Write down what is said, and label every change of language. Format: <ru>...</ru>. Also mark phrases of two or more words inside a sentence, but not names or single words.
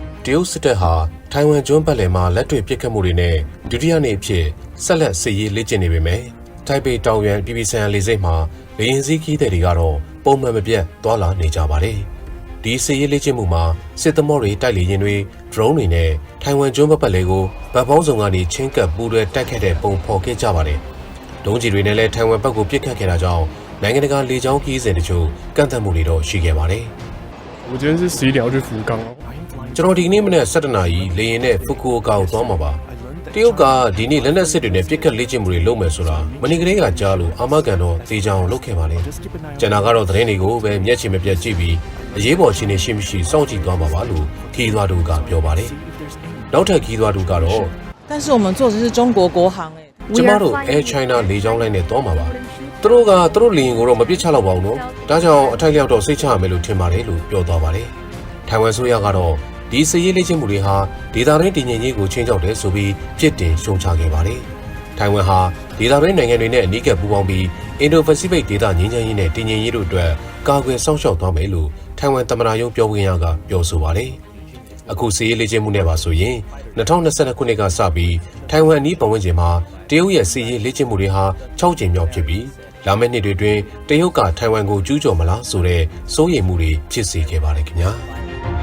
<my>ရုတ်စစ်တပ်ဟာထိုင်ဝမ်ကျွန်းပတ်လည်မှာလက်တွေ့ပစ်ခတ်မှုတွေနဲ့ဒုတိယနေ့အဖြစ်ဆက်လက်စစ်ရေးလေ့ကျင့်နေပေမဲ့ထိုင်ပေတောင်ရွံပြည်ပြည်ဆိုင်ရာလေဆိပ်မှာလေယာဉ်စီးခီးသည်တွေကတော့ပုံမှန်မပြတ်သွားလာနေကြပါတယ်။ဒီစစ်ရေးလေ့ကျင့်မှုမှာစစ်သမောတွေတိုက်လေယာဉ်တွေ drone တွေနဲ့ထိုင်ဝမ်ကျွန်းပတ်လည်ကိုဗတ်ပေါင်းစုံကနေချင်းကပ်ပူးတွဲတိုက်ခတ်တဲ့ပုံဖော်ခဲ့ကြပါတယ်။ဒုံးကျည်တွေနဲ့လည်းထိုင်ဝမ်ဘက်ကိုပစ်ခတ်ခဲ့တာကြောင့်နိုင်ငံတကာလေကြောင်းခီးစဉ်တချို့ကန့်သတ်မှုတွေတော့ရှိခဲ့ပါတယ်</my> <zh>။我今天是11点要去福冈哦。</zh> <my>ကျွန်တော်ဒီနေ့မနေ့7 နာရီလေယာဉ်နဲ့ဖူကူအိုကာကိုသွားမှာပါ။တရုတ်ကဒီနေ့လက်နက်စစ်တွေနဲ့ပစ်ခတ်လေ့ကျင့်မှုတွေလုပ်မယ်ဆိုတာမနေ့ကလေးကကြားလို့အာမခံတော့သေချာအောင်လုပ်ခဲ့ပါလေ။ကျန်တာကတော့သတင်းတွေကိုပဲမျက်ခြေမပြတ်ကြည့်ပြီးအရေးပေါ်အခြေအနေရှိမရှိစောင့်ကြည့်သွားမှာပါလို့ခီးသွားသူကပြောပါတယ်။နောက်ထပ်ခီးသွားသူကတော့</my> <zh>但是我们坐的是中国国航</zh> <my>ကျမတို့ Air China လေကြောင်းလိုင်းနဲ့သွားမှာပါ။သူတို့လေယာဉ်ကိုတော့မပစ်ချတော့ပါဘူးနော်။ဒါကြောင့်အထိုက်လျောက်တော့စိတ်ချရမယ်လို့ထင်ပါတယ်လို့ပြော သွားပါတယ်။ထိုင်ဝမ်ဆိုရကတော့ဒီစစ်ရေးလေ့ကျင့်မှုတွေဟာဒေသတွင်းတည်ငြိမ်ရေးကိုချင်းချောက်တယ်ဆိုပြီးပြစ် တင်ရှုံချခဲ့ပါတယ်။ထိုင်ဝမ်ဟာဒေသတွင်းနိုင်ငံတွေနဲ့အနီးကပ်ပူးပေါင်းပြီးအင်ဒိုပစိဖိတ်ဒေသငြိမ်းချမ်းရေးနဲ့တည်ငြိမ်ရေးတို့အတွက်ကာကွယ်စောင့်ရှောက်သွားမယ်လို့ထိုင်ဝမ်သမ္မတရုံးပြောခွင့်ရကပြောဆိုပါတယ်။အခုစစ်ရေးလေ့ကျင့်မှုနဲ့ပါဆိုရင်2022ခုနှစ်ကစပြီးထိုင်ဝမ်အနီးပတ်ဝန်းကျင်မှာတရုတ်ရဲ့စစ်ရေးလေ့ကျင့်မှုတွေဟာ6ကြိမ်မြောက်ဖြစ်ပြီးလာမယ့်နှစ်တွေတွင်တရုတ်ကထိုင်ဝမ်ကိုကျူးကျော်မလားဆိုတဲ့စိုးရိမ်မှုတွေဖြစ်စေခဲ့ပါတယ်ခင်ဗျာ။</my>